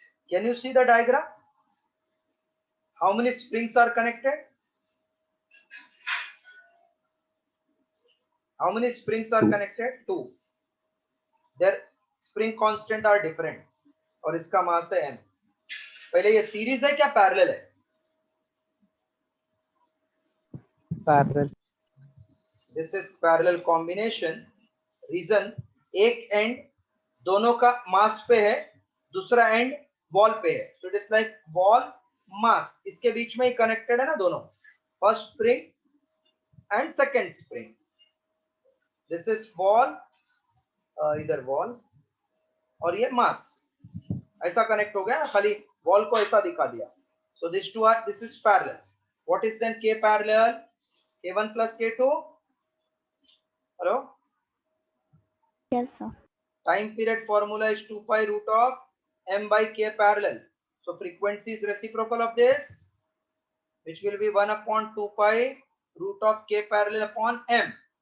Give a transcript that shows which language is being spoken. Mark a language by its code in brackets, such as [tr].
[en] Can you see the diagram? How many springs are connected? How many springs are connected? 2. Their spring constant are different. [hi] और इसका मास है m. पहले ये series है क्या parallel है? [en] Parallel. This is parallel combination. [hi] Reason एक and दोनों का मास पे है, दूसरा एंड बॉल पे है. [en] So it is like ball mass. [hi] इसके बीच में ही कनेक्टेड है ना दोनों. First spring and second spring. [en] This is ball, [hi] इधर बॉल और ये मास ऐसा कनेक्ट हो गया ना, खाली बॉल को ऐसा दिखा दिया. [en] So these two are, this is parallel. What is then K parallel? K1 plus K2. Hello? Yes, sir. Time period formula is 2 pi root of m by K parallel. So frequency is reciprocal of this, which will be 1 upon 2 pi root of K parallel upon m.